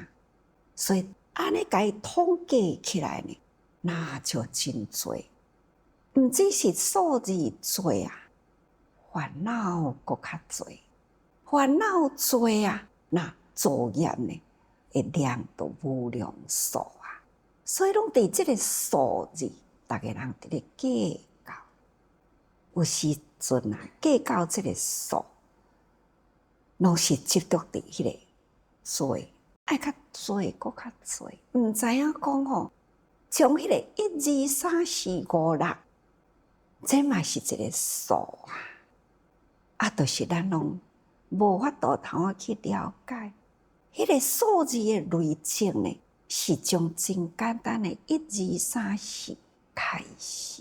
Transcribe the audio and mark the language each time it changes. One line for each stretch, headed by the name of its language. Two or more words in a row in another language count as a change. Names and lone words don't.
Min Nan Chinese: 所以安尼甲伊统计起来呢，那就真多。毋只是数字多啊，烦恼搁较多。烦恼多啊，那作业呢会量都无量数啊，所以拢伫这个数字，大家人伫咧计较。有时阵啊，计较这个数，拢是执着伫迄个多，爱较多，搁较多，毋知影讲吼，从迄个1、2、3、4、5、6，这嘛是一个数啊，就是咱拢无法度通啊去了解，迄个数字的累积呢，是从真简单的1、2、3、4开始。